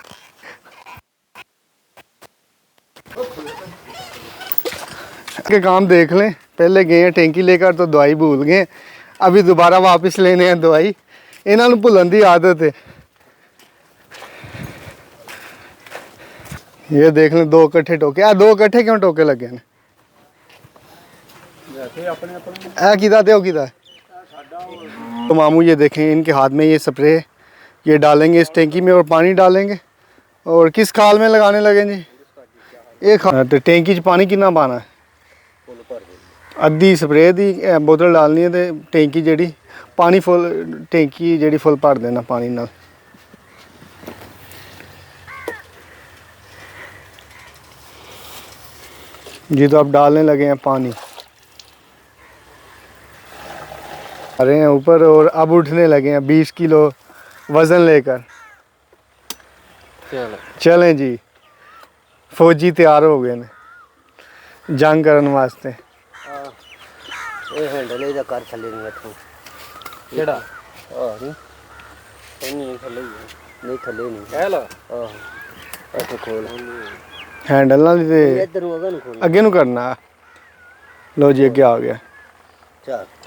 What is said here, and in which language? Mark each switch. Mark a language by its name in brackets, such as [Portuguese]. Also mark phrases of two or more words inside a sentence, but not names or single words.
[Urdu] کے کام دیکھ لیں، پہلے گئے ہیں ٹینکی لے کر تو دوائی بھول گئے، ابھی دوبارہ واپس لینے ہیں دوائی، انہوں نے بھولن دی عادت ہے۔ یہ دیکھ لیں 2 کٹھے ٹوکے، 2 کٹھے کیوں ٹوکے لگے ہیں؟ [Punjabi] اے کیدا تے او کیدا؟ [Urdu] تو ماموں یہ دیکھیں ان کے ہاتھ میں یہ سپرے یہ ڈالیں گے اس ٹینکی میں اور پانی ڈالیں گے اور کس کھال میں لگانے لگیں جی [Punjabi] ایک تو ٹینکی چ پانی کتنا پانا ہے ادھی سپرے دی بوتل ڈالنی ہے تو ٹینکی جیڑی پانی فل ٹینکی جیڑی فل بھر دینا پانی نال [Urdu] جی تو اب ڈالنے لگے ہیں پانی آ رہے ہیں اوپر اور اب اٹھنے لگے ہیں 20 کلو وزن لے کر چلیں جی [Punjabi] فوجی تیار ہو گئے نے جنگ کرن واسطے ਇਹ ਹੈਂਡਲ ਇਹਦਾ ਕਰ ਥੱਲੇ ਨਹੀਂ ਇੱਥੋਂ ਕਿਹੜਾ ਨਹੀਂ ਨਹੀਂ ਥੱਲੇ ਹੀ ਨਹੀਂ ਥੱਲੇ ਨਹੀਂ ਕਹਿ ਲਾ ਇੱਥੇ ਖੋਲ हैंडल ਨਾਲ ਤੇ ਇੱਧਰ ਨੂੰ ਅਗਨ ਖੋਲ ਅੱਗੇ ਨੂੰ ਕਰਨਾ ਲੋ ਜੀ ਅੱਗੇ ਆ ਗਿਆ ਚੱਲ